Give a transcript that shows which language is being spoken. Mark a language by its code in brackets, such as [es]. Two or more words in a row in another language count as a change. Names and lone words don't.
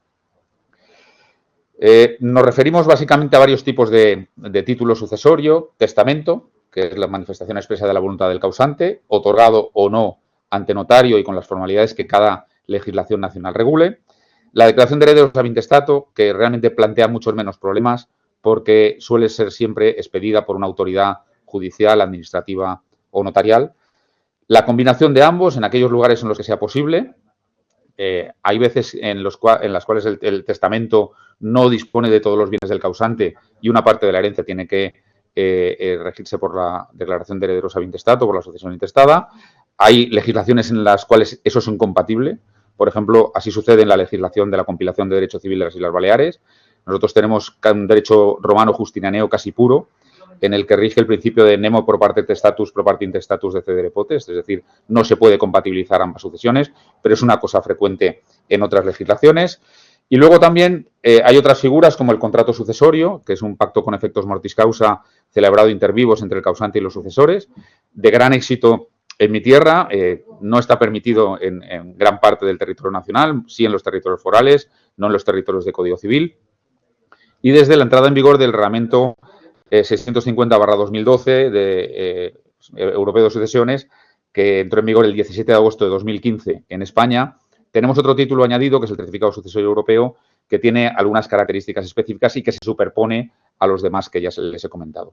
[es] Nos referimos básicamente a varios tipos de título sucesorio: testamento, que es la manifestación expresa de la voluntad del causante, otorgado o no ante notario y con las formalidades que cada legislación nacional regule. La declaración de herederos [la] ab intestato, [es] que realmente plantea muchos menos problemas porque suele ser siempre expedida por una autoridad judicial, administrativa o notarial. La combinación de ambos en aquellos lugares en los que sea posible. Hay veces en las cuales el testamento no dispone de todos los bienes del causante y una parte de la herencia tiene que regirse por la declaración de herederos [la] ab intestato, [es] por la sucesión intestada. Hay legislaciones en las cuales eso es incompatible. Por ejemplo, así sucede en la legislación de la compilación de derecho civil de las Islas Baleares. Nosotros tenemos un derecho romano justinianeo casi puro, en el que rige el principio de [la] nemo pro parte testatus pro parte intestatus de cedere potes, [es] es decir, no se puede compatibilizar ambas sucesiones, pero es una cosa frecuente en otras legislaciones. Y luego también hay otras figuras como el contrato sucesorio, que es un pacto con efectos [la] mortis causa [es] celebrado [la] inter vivos [es] entre el causante y los sucesores, de gran éxito en mi tierra. No está permitido en gran parte del territorio nacional, sí en los territorios forales, no en los territorios de Código Civil. Y desde la entrada en vigor del reglamento 650/2012 de Europeo de Sucesiones, que entró en vigor el 17 de agosto de 2015 en España, tenemos otro título añadido, que es el Certificado Sucesorio Europeo, que tiene algunas características específicas y que se superpone a los demás que ya les he comentado.